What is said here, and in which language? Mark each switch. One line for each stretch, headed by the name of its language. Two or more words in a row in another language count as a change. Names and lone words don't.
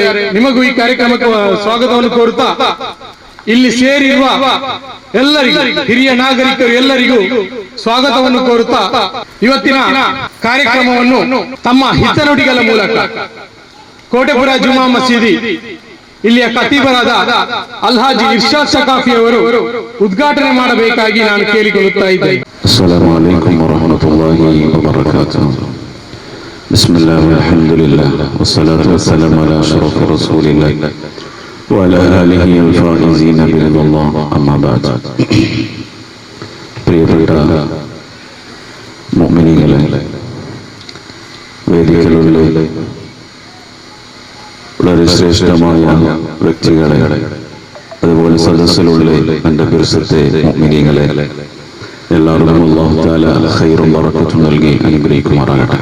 Kannada: ನಿಮಗೂ ಈ ಕಾರ್ಯಕ್ರಮಕ್ಕೆ ಸ್ವಾಗತವನ್ನು ಕೋರುತ್ತಾ ಇಲ್ಲಿ ಸೇರಿರುವ ಎಲ್ಲರಿಗೂ, ಹಿರಿಯ ನಾಗರಿಕರು ಎಲ್ಲರಿಗೂ ಸ್ವಾಗತವನ್ನು ಕೋರುತ್ತಾ ಇವತ್ತಿನ ಕಾರ್ಯಕ್ರಮವನ್ನು ತಮ್ಮ ಹಿತನುಡಿಗಳ ಮೂಲಕ ಕೋಟೆಪುರ ಜುಮಾ ಮಸೀದಿ ಇಲ್ಲಿಯ ಖತೀಬರಾದ ಅಲ್ಹಾಜಿ ಇರ್ಷಾದ್ ಸಕಾಫಿ ಅವರು ಉದ್ಘಾಟನೆ ಮಾಡಬೇಕಾಗಿ ನಾನು ಕೇಳಿಕೊಳ್ಳುತ್ತಾ ಇದ್ದೇನೆ.
Arabic: السلام عليكم ورحمة الله وبركاته. بسم الله والحمد لله والصلاة والسلام على أشرف رسول الله وعلى آله الفائزين برضا الله. أما بعد.
Malayalam: പ്രിയപ്പെട്ട മുഅ്മിനീങ്ങളെ, വേദികളിലെ വളരെ ശ്രേഷ്ഠമായ വ്യക്തികളെ, അതുപോലെ സദസ്സിലുള്ള എൻ്റെ പരിസരത്തെ മുഅ്മിനീങ്ങളെ എല്ലാവർക്കും അല്ലാഹു തആല ഖൈറും ബറക്കത്തും നൽകി അനുഗ്രഹിക്കുമാറാകട്ടെ.